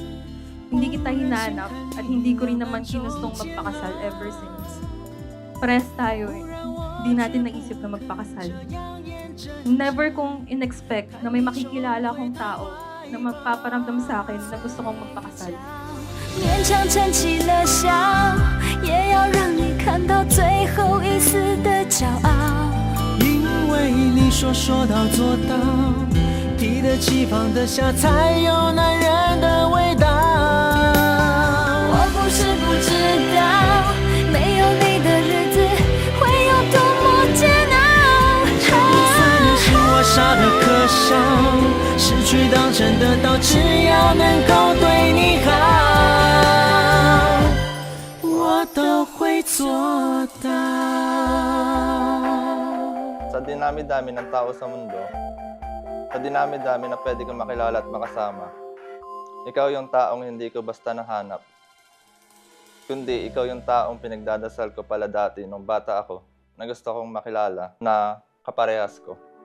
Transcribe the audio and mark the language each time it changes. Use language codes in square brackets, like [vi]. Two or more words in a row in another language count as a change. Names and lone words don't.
[tl] Hindi kita hinanap at hindi ko rin naman kinustong magpakasal ever since. Pares tayo eh. Hindi natin naisip na magpakasal. Never kong in-expect na may makikilala akong tao na magpaparamdam sa akin na gusto kong magpakasal. [zh] 勉强撑起了笑，也要让你看到最后一丝的骄傲。因为你说到做到，提得起放得下，才有男人的味道。我不是不知道，没有你的日子会有多么煎熬。就算任性，我傻的可笑，失去当真得到，只要能够对你好，我都会做到。 [tl] Sa dinami-dami ng tao sa mundo, sa dinami-dami na pwede kong makilala at makasama, ikaw yung taong hindi ko basta nahanap. Kundi ikaw yung taong pinagdadasal ko pala dati nung bata ako na gusto kong makilala na kaparehas ko.